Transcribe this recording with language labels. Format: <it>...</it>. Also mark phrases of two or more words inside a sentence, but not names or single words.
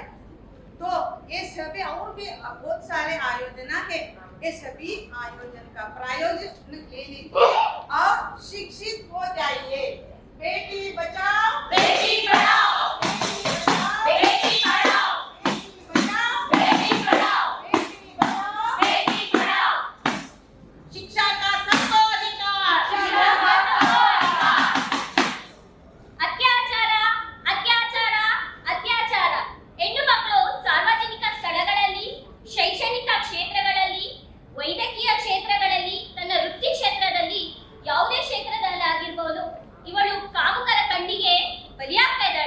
<hi>तो ये सभी और भी बहुत सारे आयोजन है, ये सभी आयोजन का प्रायोजन ले लीजिए और शिक्षित हो जाइए। बेटी बचाओ बेटी पढ़ाओ, बेटी पढ़ाओ, बेटी पढ़ाओ, बेटी बचाओ बेटी पढ़ाओ। शिक्षा का सबको अधिकार,</hi> <kn>ಅತ್ಯಾಚಾರ ಅತ್ಯಾಚಾರ ಅತ್ಯಾಚಾರ. ಹೆಣ್ಣು ಮಕ್ಕಳು ಸಾರ್ವಜನಿಕ ಸ್ಥಳಗಳಲ್ಲಿ, ಶೈಕ್ಷಣಿಕ ಕ್ಷೇತ್ರಗಳಲ್ಲಿ, ವೈದ್ಯಕೀಯ ಕ್ಷೇತ್ರಗಳಲ್ಲಿ, ತನ್ನ ವೃತ್ತಿ ಕ್ಷೇತ್ರದಲ್ಲಿ, ಯಾವುದೇ ಕ್ಷೇತ್ರದಲ್ಲಾಗಿರ್ಬೋದು, ಇವಳು ಕಾಮುಕರ ಕಣ್ಣಿಗೆ ಬಲಿಯಾಗ್ತಾ ಇದ್ದಾಳೆ.</kn>